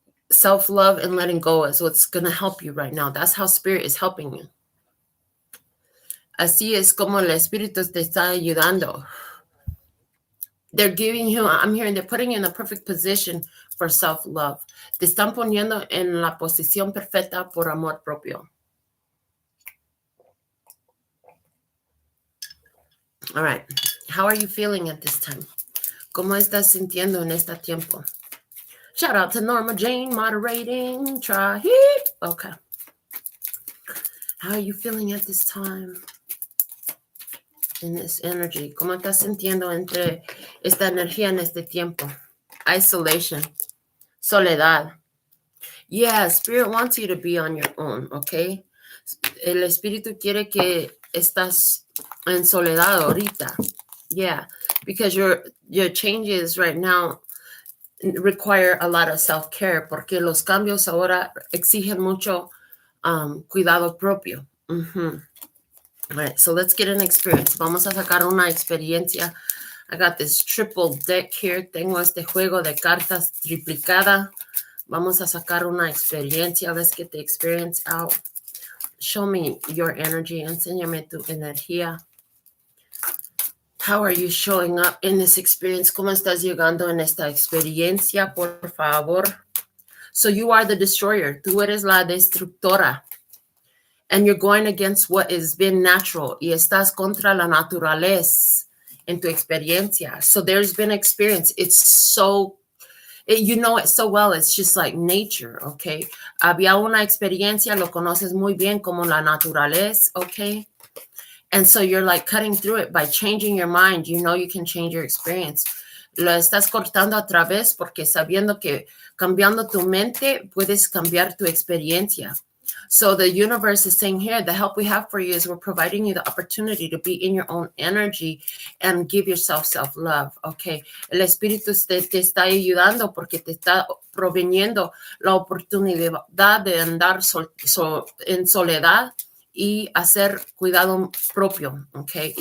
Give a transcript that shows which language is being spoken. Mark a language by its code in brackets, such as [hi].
[en] Self-love and letting go is what's going to help you right now. That's how Spirit is helping you. [es] Así es como el Espíritu te está ayudando. [en] They're giving you, I'm hearing, they're putting you in the perfect position for self-love. [es] Te están poniendo en la posición perfecta por amor propio. [en] All right. How are you feeling at this time? [es] ¿Cómo estás sintiendo en este tiempo? [en] Shout out to Norma Jane, moderating. Try it. Okay. How are you feeling at this time? In this energy. [es] ¿Cómo estás sintiendo entre esta energía en este tiempo? [en] Isolation. Soledad. Yeah, Spirit wants you to be on your own, okay? [es] El Espíritu quiere que estás en soledad ahorita. [en] Yeah, because your changes right now require a lot of self-care, [es] porque los cambios ahora exigen mucho cuidado propio. [en] All right, so let's get an experience. [es] Vamos a sacar una experiencia. [en] I got this triple deck here. [es] Tengo este juego de cartas triplicada. Vamos a sacar una experiencia. [en] Let's get the experience out. Show me your energy. [es] Enséñame tu energía. [en] How are you showing up in this experience? [es] ¿Cómo estás llegando en esta experiencia, por favor? [en] So you are the destroyer. [es] Tú eres la destructora. [en] And you're going against what has been natural. [es] Y estás contra la naturaleza en tu experiencia. [en] So there's been experience. It's so, you know it so well. It's just like nature, okay? [es] Había una experiencia, lo conoces muy bien como la naturaleza, okay? [en] And so you're like cutting through it by changing your mind. You know you can change your experience. [es] Lo estás cortando a través porque sabiendo que cambiando tu mente puedes cambiar tu experiencia. [en] So the universe is saying here, the help we have for you is we're providing you the opportunity to be in your own energy and give yourself self-love, okay? [es] El Espíritu te está ayudando porque te está proveniendo la oportunidad de andar en soledad y hacer cuidado propio, okay?